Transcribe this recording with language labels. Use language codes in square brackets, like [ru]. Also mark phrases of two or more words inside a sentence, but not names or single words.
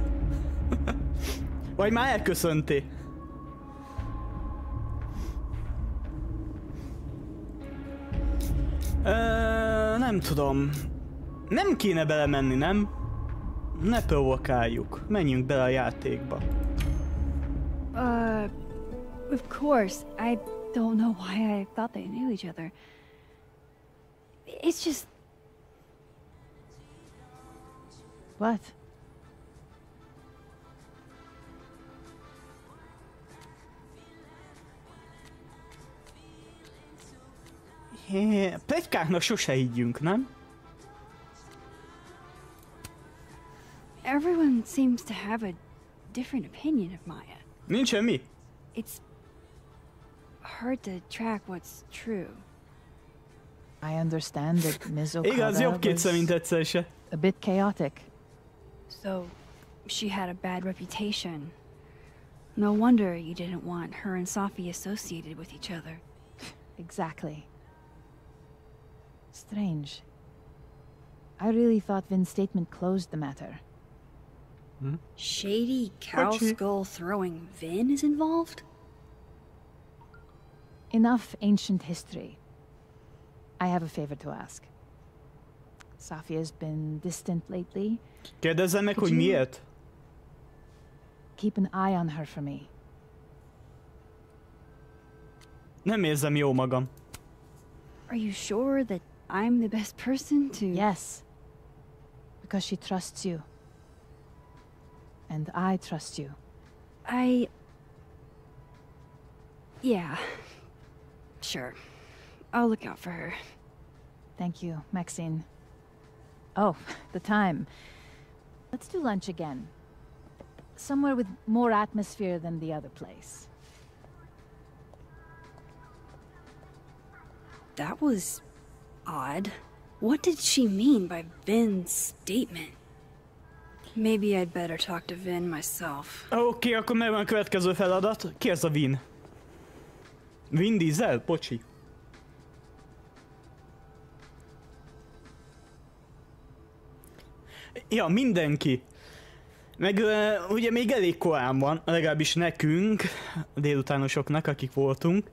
[hu] Vagy már elköszöntél? Nem tudom. Nem kéne belemenni, nem? Ne provokáljuk. Menjünk bele a játékba. [en] Of course. I don't know why I thought they knew each other. It's just... What? [hu] Pletykáknak sose higgyünk, nem? [en] Everyone seems to have a different opinion of Maya. [hu] Nincs semmi? [en] It's hard to track what's true. I understand that Ms. [hu] Igaz, jobb kétszer, mint egyszer se. [en] A bit chaotic. So, she had a bad reputation. No wonder you didn't want her and Sophie associated with each other. Exactly. Strange. I really thought Vin's statement closed the matter. Shady cow skull throwing Vin is involved? Enough ancient history. I have a favor to ask. Sophia's been distant lately. [hu] Kérdezzem meg, hogy miért? [en] Keep an eye on her for me. [hu] Nem érzem jó magam. [en] Are you sure that I'm the best person to... Yes. Because she trusts you. And I trust you. Yeah. Sure. I'll look out for her. Thank you, Maxine. Oh, the time. Let's do lunch again. Somewhere with more atmosphere than the other place. That was odd. What did she mean by Vin's statement? Maybe I'd better talk to Vin myself. [hu] Oké, akkor megvan a következő feladat. Ki ez a Vin? Vin Diesel? Bocsi. Ja, mindenki. Meg ugye még elég korán van, legalábbis nekünk, a délutánosoknak, akik voltunk.